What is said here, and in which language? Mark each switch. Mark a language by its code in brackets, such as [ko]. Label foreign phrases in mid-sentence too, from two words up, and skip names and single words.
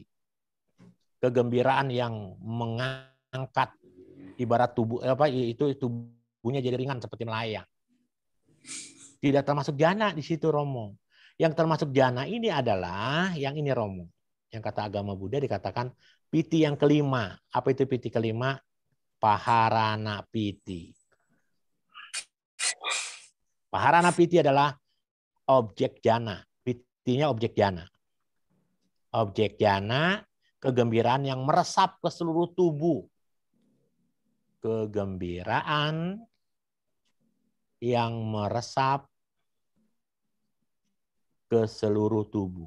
[id] Kegembiraan yang mengangkat, ibarat tubuh itu tubuhnya jadi ringan seperti melayang. Tidak termasuk jana di situ, Romo. Yang termasuk jana ini adalah yang ini, Romo. Yang kata agama Buddha dikatakan piti yang kelima. Apa itu piti kelima? [pi] Paharana piti. Paharana piti [id] adalah objek jana. Pitinya objek jana. Objek jana, kegembiraan yang meresap ke seluruh tubuh. Kegembiraan yang meresap ke seluruh tubuh.